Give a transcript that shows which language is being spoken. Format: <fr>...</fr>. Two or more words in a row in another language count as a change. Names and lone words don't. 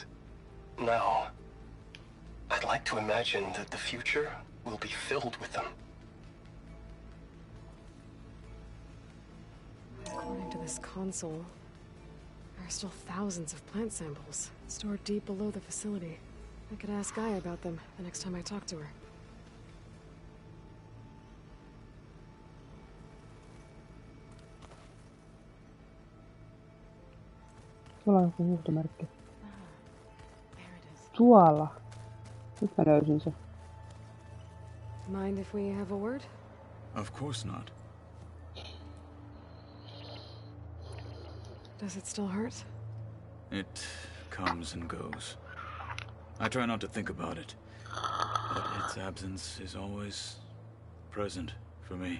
<en>Now, I'd like to imagine that the future will be filled with them. According to this console, there are still thousands of plant samples stored deep below the facility. I could ask Gaia about them the next time I talk to her.</en> <fi>Tuolla on joku huutomerkki. Tuolla. Nyt mä löysin se.</fi> <en>Mind if we have a word? Of course not. Does it still hurt? It comes and goes. I try not to think about it, but its absence is always present for me.</en>